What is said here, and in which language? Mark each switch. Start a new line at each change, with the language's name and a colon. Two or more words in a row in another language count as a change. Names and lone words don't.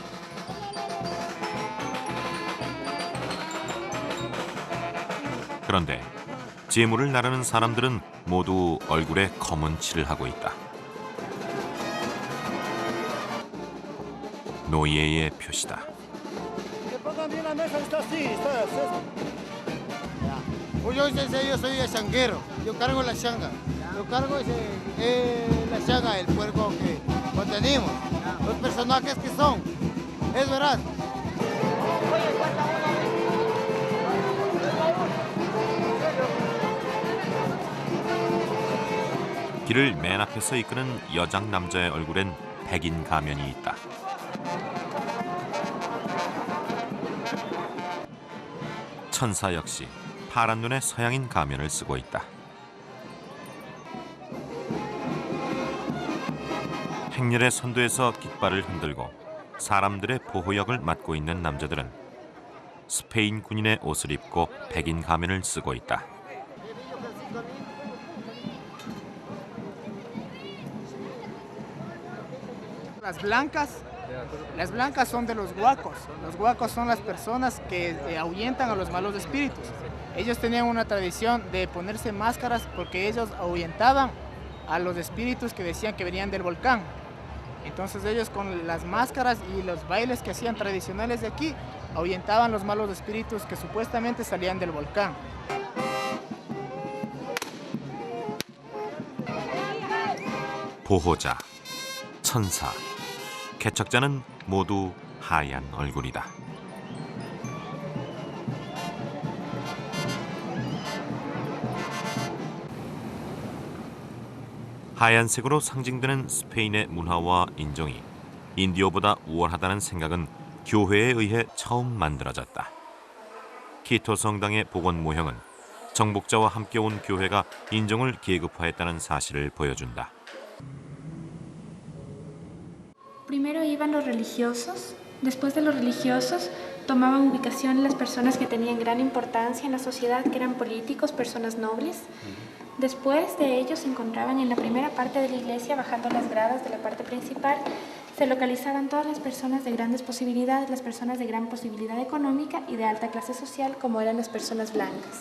Korean: 그런데 재물을 나르는 사람들은 모두 얼굴에 검은 칠을 하고 있다. 노예의 표시다.
Spanish: Pues yo soy el changuero, yo cargo la changa, yo cargo la changa, el puerco que tenemos, los personajes que son, es verdad.
Korean: 길을 맨 앞에서 이끄는 여장 남자의 얼굴엔 백인 가면이 있다. 천사 역시 파란 눈의 서양인 가면을 쓰고 있다. 행렬의 선두에서 깃발을 흔들고 사람들의 보호역을 맡고 있는 남자들은 스페인 군인의 옷을 입고 백인 가면을 쓰고 있다.
Spanish: Las blancas son de los huacos. Los huacos son las personas que ahuyentan a los malos espíritus. Ellos tenían una tradición de ponerse máscaras porque ellos ahuyentaban a los espíritus que decían que venían del volcán. Entonces ellos con las máscaras y los bailes que hacían tradicionales de aquí ahuyentaban los malos espíritus que supuestamente salían del volcán.
Korean: 보호자, 천사, 개척자는 모두 하얀 얼굴이다. 하얀색으로 상징되는 스페인의 문화와 인종이 인디오보다 우월하다는 생각은 교회에 의해 처음 만들어졌다. 키토 성당의 복원 모형은 정복자와 함께 온 교회가 인종을 계급화했다는 사실을 보여준다.
Spanish: Primero iban los religiosos, después de los religiosos tomaban ubicación las personas que tenían gran importancia en la sociedad, que eran políticos, personas nobles. Después de ellos se encontraban en la primera parte de la iglesia, bajando las gradas de la parte principal, se localizaban todas las personas de grandes posibilidades, las personas de gran posibilidad económica y de alta clase social, como eran las personas blancas.